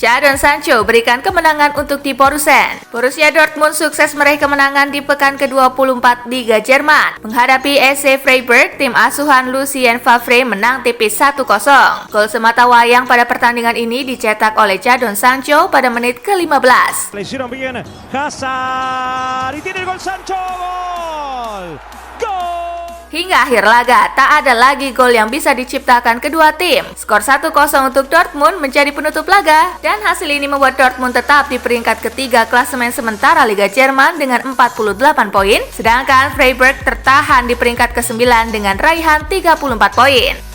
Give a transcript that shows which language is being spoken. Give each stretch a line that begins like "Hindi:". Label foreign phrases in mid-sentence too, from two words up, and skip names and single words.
Indonesian: Jadon Sancho berikan kemenangan untuk di Borussen. Borussia Dortmund sukses meraih kemenangan di pekan ke-24 Liga Jerman. Menghadapi SC Freiburg, tim asuhan Lucien Favre menang tipis 1-0. Gol semata wayang pada pertandingan ini dicetak oleh Jadon Sancho pada menit ke-15.
Spanish: Presiona bien Hazard y tiene el gol Sancho. Gol.
Indonesian: Hingga akhir laga, tak ada lagi gol yang bisa diciptakan kedua tim. Skor 1-0 untuk Dortmund menjadi penutup laga, dan hasil ini membuat Dortmund tetap di peringkat ketiga klasemen sementara Liga Jerman dengan 48 poin, sedangkan Freiburg tertahan di peringkat ke-9 dengan raihan 34 poin.